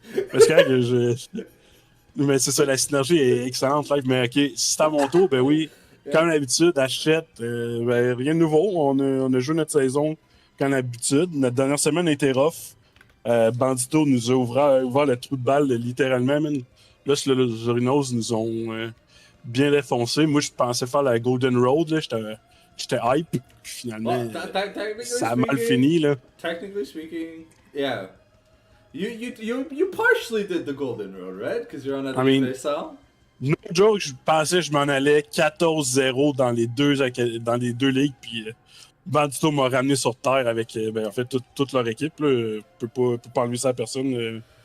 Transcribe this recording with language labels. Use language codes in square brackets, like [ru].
[fr] Parce que mais c'est ça, la synergie est excellente live, mais ok, si c'est à mon tour, ben oui, comme d'habitude, achète, ben, rien de nouveau, on a joué notre saison comme d'habitude. Notre dernière semaine a été rough. Bandito nous a ouvert le trou de balle, littéralement, man. Là, les Orinos nous ont bien défoncé. Moi, je pensais faire la Golden Road. Là. J'étais hype. Puis finalement, ça a mal fini. Là. [en] Technically speaking, yeah. You partially did the Golden Road, right? Because you're on a defense style. No joke, [fr] je pensais que je m'en allais 14-0 dans les deux ligues. Puis Bandito m'a ramené sur terre avec en fait toute leur équipe. Là. Je peux pas enlever ça à personne.